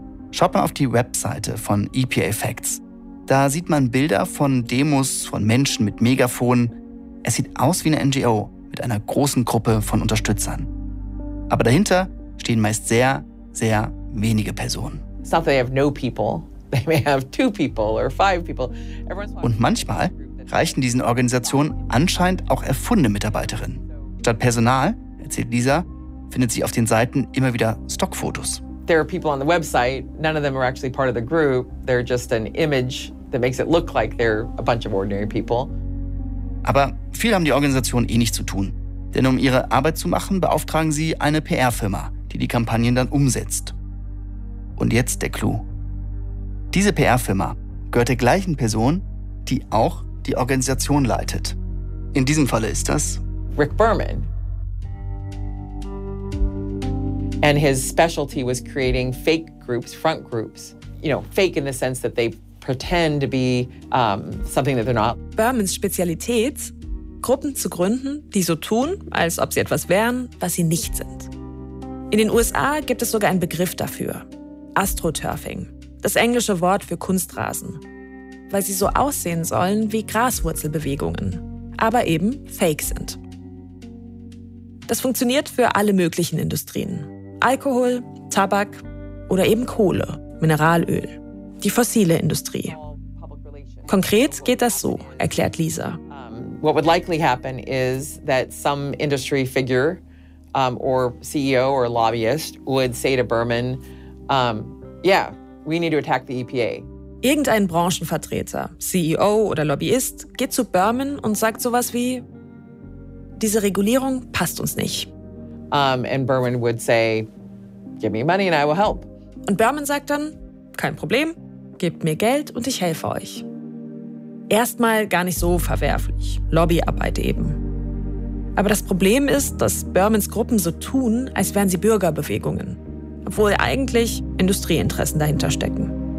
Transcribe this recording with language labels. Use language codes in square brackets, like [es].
[de] Schaut man auf die Webseite von EPA Facts, da sieht man Bilder von Demos, von Menschen mit Megafonen. Es sieht aus wie eine NGO mit einer großen Gruppe von Unterstützern. Aber dahinter stehen meist sehr, sehr wenige Personen. [en] It's not that they have no people. They may have two people or five people. [de] Und manchmal reichen diesen Organisationen anscheinend auch erfundene Mitarbeiterinnen. Statt Personal, erzählt Lisa, findet sie auf den Seiten immer wieder Stockfotos. [en] There are people on the website. None of them are actually part of the group. They're just an image that makes it look like they're a bunch of ordinary people. [de] Aber viel haben die Organisationen eh nicht zu tun. Denn um ihre Arbeit zu machen, beauftragen sie eine PR-Firma, die die Kampagnen dann umsetzt. Und jetzt der Clou. Diese PR-Firma gehört der gleichen Person, die auch die Organisation leitet. In diesem Falle ist das Rick Berman. [en] And his specialty was creating fake groups, front groups. You know, fake in the sense that they pretend to be something that they're not. [de] Bermans Spezialität? Gruppen zu gründen, die so tun, als ob sie etwas wären, was sie nicht sind. In den USA gibt es sogar einen Begriff dafür. Astroturfing, das englische Wort für Kunstrasen. Weil sie so aussehen sollen wie Graswurzelbewegungen, aber eben fake sind. Das funktioniert für alle möglichen Industrien. Alkohol, Tabak oder eben Kohle, Mineralöl, die fossile Industrie. Konkret geht das so, erklärt Lisa. [en] What would likely happen is that some industry figure or CEO or lobbyist would say to Berman, yeah, we need to attack the EPA. [de] Irgendein Branchenvertreter, CEO oder Lobbyist, geht zu Berman und sagt sowas wie, diese Regulierung passt uns nicht. [en] And Berman would say, give me money and I will help. [de] Und Berman sagt dann, kein Problem, gebt mir Geld und ich helfe euch. Erstmal gar nicht so verwerflich, Lobbyarbeit eben. Aber das Problem ist, dass Bermans Gruppen so tun, als wären sie Bürgerbewegungen, obwohl eigentlich Industrieinteressen dahinter stecken.